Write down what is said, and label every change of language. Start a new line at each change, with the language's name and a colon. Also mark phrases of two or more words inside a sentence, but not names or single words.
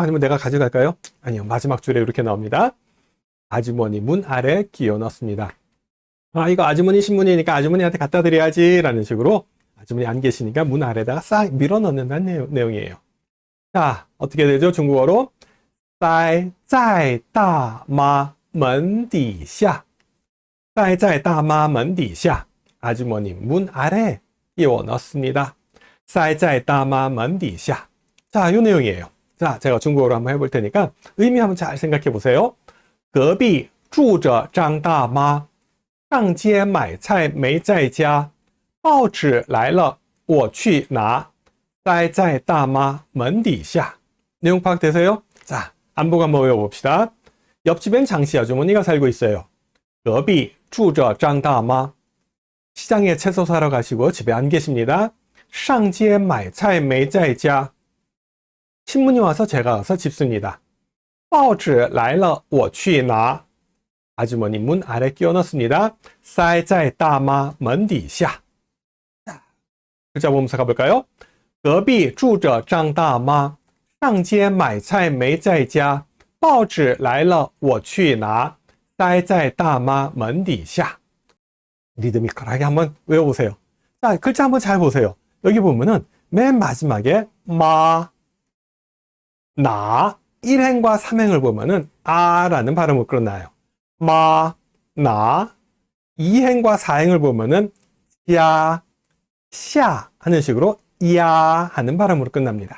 Korean: 아니면 내가 가져갈까요? 아니요. 마지막 줄에 이렇게 나옵니다. 아주머니 문 아래 끼워 넣습니다. 아, 이거 아주머니 신문이니까 아주머니한테 갖다 드려야지 라는 식으로 아주머니 안 계시니까 문 아래다가 싹 밀어 넣는다는 내용이에요. 자, 어떻게 되죠? 중국어로
Chinese: 待在大妈门底下待在大妈门底下
Korean: 아주머니 문 아래 끼워 넣습니다.
Chinese: 待在大妈门底下
Korean: 자, 요 내용이에요. 자, 제가 중국어로 한번 해볼 테니까 의미 한번 잘 생각해 보세요.
Chinese: 隔壁住着张大妈上街买菜没在家报纸来了我去拿待在大妈门底下
Korean: 내용 파악되세요? 자, 안보고 한번 외워봅시다. 옆집엔 장씨 아주머니가 살고 있어요.
Chinese: 隔壁住着张大妈
Korean: 시장에 채소 사러 가시고 집에 안 계십니다.
Chinese: 上街买菜没在家
Korean: 신문이 와서 제가 와서 집습니다.
Chinese: 报纸来了我去拿
Korean: 아주머니 문 아래 끼워 넣습니다.
Chinese: 塞在大妈门底下
Korean: 글자 보면서 가볼까요?
Chinese: 隔壁住着张大妈上街买菜没在家报纸来了我去拿塞在大妈门底下
Korean: 리드미컬하게 한번 외워보세요. 자, 글자 한번 잘 보세요. 여기 보면은 맨 마지막에 마, 나, 1행과 3행을 보면은 아라는 발음을 끝나요. 마, 나, 2행과 4행을 보면은 야, 샤 하는 식으로 야 하는 발음으로 끝납니다.